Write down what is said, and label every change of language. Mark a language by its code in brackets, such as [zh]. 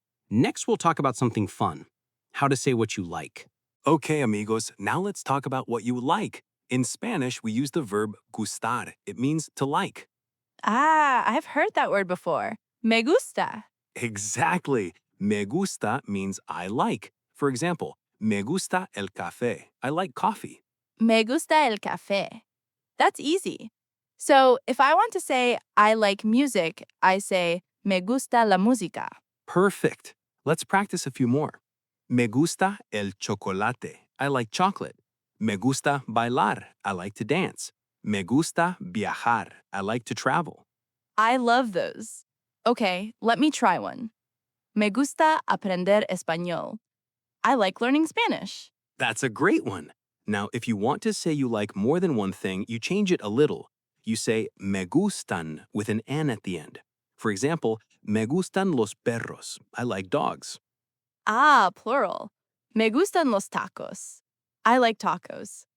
[en] Next, we'll talk about something fun. How to say what you like. Okay, amigos, now let's talk about what you like. In Spanish, we use the verb gustar. It means to like. Ah, I've heard that word before. [es] Me gusta. [en] Exactly. [es] Me gusta [en] means I like. For example, [es] me gusta el café. [en] I like coffee. [es] Me gusta el café. [en] That's easy. So if I want to say I like music, I say [es] me gusta la música. [en] Perfect. Let's practice a few more. [es] Me gusta el chocolate. [en] I like chocolate. [es] Me gusta bailar. [en] I like to dance. [es] Me gusta viajar. [en] I like to travel. I love those. Okay, let me try one. [es] Me gusta aprender español. [en] I like learning Spanish. That's a great one. Now, if you want to say you like more than one thing, you change it a little. You say [es] me gustan [en] with an N at the end. For example, [es] me gustan los perros. [en] I like dogs. Ah, plural. [es] Me gustan los tacos. [en] I like tacos.